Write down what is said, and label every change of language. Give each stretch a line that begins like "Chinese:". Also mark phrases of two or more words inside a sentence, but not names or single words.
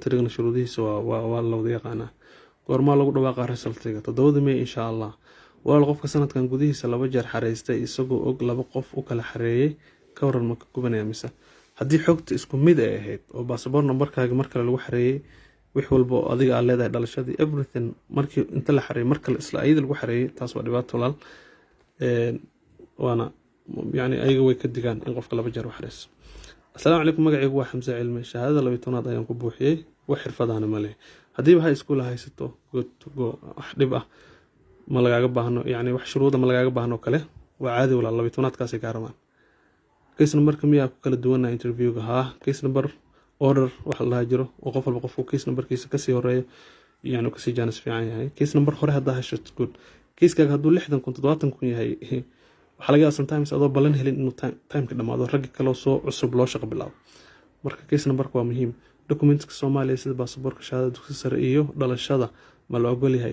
Somali: tirigna shuruudihiisa waa la wada yaqaanaa goorma lagu dhawaaqa resultiga 7 May
Arabic: insha Allah
Somali: walaal qofka sanadkan gudihiisa 2 jeer xareystay isagoo og 2 qof u kala xareeyay ka waran ma ka gubanaya mise haddii xogta isku mid ay ahayd oo passport numberkaaga mar kale lagu xareeyay wix walba oo adiga aad leedahay dhalashadii everything markii inta la xareeyay marka isla ayada lagu xareeyay taas waa dhibaato walaal waana yani ayaga way ka digaan in qofka laba jeer wax xareeyo. Assalaamu calaykum, magacaygu waa Xamse Cilmi, shahaadada 12aad ayaan ku buuxiyey, wax xirfadana ma leh. Haddiiba
English: high school
Somali: haysato
English: good to go,
Somali: wax dhib ah ma lagaaga baahno, yani wax shuruuda ma lagaaga baahno kale waa caadi walaal 12aadkaasay kaa rabaan.
English: Case number
Somali: miyaa ku kala duwanaa interviewga? haa,
English: case number order
Somali: wax la jiro oo qof walba qofku case numberkiisa kasii horeeyo yani kasii jaanis fiican yahay.
English: Case number
Somali: hore haddaa hesho good, case-kaaga hadduu 60 kun 70 kun yahay waxaa laga yaabaa sometimes adoo ballan helin inuu timeka dhamaado raggi kaloo soo cusub loo shaqo bilaabo. Marka case numberka waa muhiim. Documentska Soomaaliya sida baasaboorka, shahaadada dugsiga sare iyo dhalashada ma la ogol yahay?